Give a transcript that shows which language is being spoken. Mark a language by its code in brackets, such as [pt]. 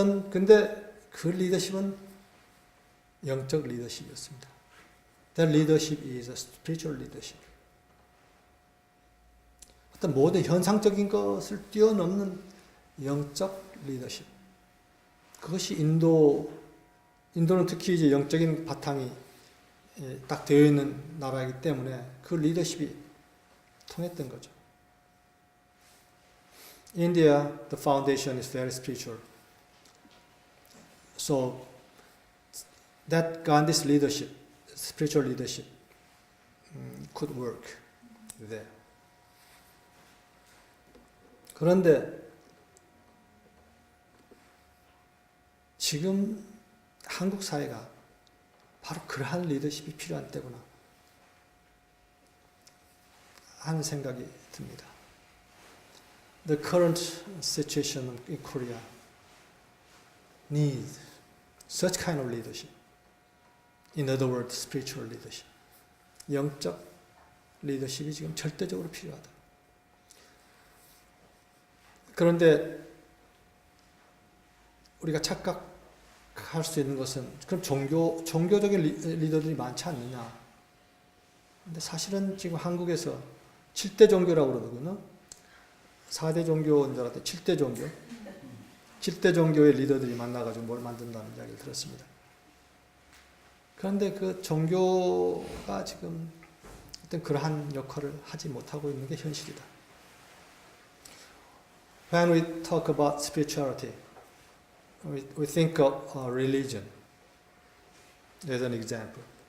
[ko] 근데 그 리더십은 영적 리더십이었습니다. [en] That leadership is a spiritual leadership. [ko] 어떤 모든 현상적인 것을 뛰어넘는 영적 리더십. 그것이 인도는 특히 이제 영적인 바탕이 딱 되어 있는 나라이기 때문에 그 리더십이 통했던 거죠. [en] India, the foundation is very spiritual. So that Gandhi's leadership, spiritual leadership, could work there. [ko] 그런데 지금 한국 사회가 바로 그러한 리더십이 필요한 때구나 하는 생각이 듭니다. [en] The current situation in Korea needs such kind of leadership. In other words, spiritual leadership. [ko] 영적 리더십이 지금 절대적으로 필요하다. 그런데 우리가 착각할 수 있는 것은 그럼 종교적인 리더들이 많지 않느냐. 근데 사실은 지금 한국에서 7대 종교라고 그러거든요. 4대 종교인 줄 알았더니 7대 종교. 7대 종교의 리더들이 만나가지고 뭘 만든다는 이야기를 들었습니다. 그런데 그 종교가 지금 어떤 그러한 역할을 하지 못하고 있는 게 현실이다. [en] When we talk about spirituality, we think of religion as an example.